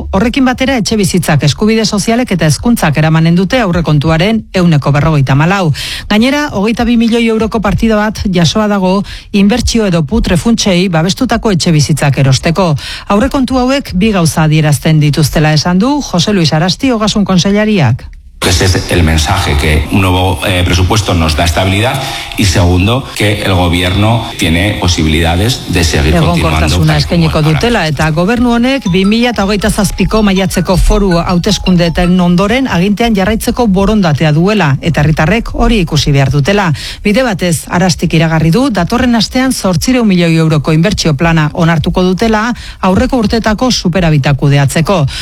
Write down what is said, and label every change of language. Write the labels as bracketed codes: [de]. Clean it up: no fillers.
[eu] Horrekin batera etxe bizitzak eskubide sozialek eta hezkuntzak eramanen dute aurrekontuaren 144%. Gainera, 22 milioi euroko partida bat jasoa dago inbertsio edo putre funtsei babestutako etxe bizitzak erosteko. Aurrekontu hauek bi gauza adierazten dituztela esan du Jose Luis Arasti, Ogasun kontseilariak. [es] que ese es el mensaje, que un nuevo presupuesto nos da estabilidad y segundo, que el gobierno tiene posibilidades de seguir continuando. [eu] Eskainiko dutela eta gobernu honek 2027ko maiatzeko foru hauteskundeetan ondoren agintean jarraitzeko borondatea duela eta herritarrek hori ikusi behar dutela. Bide batez, Arastik iragarri du datorren astean 800 milioi euroko inbertsio plana onartuko dutela aurreko urteetako superabita kudeatzeko.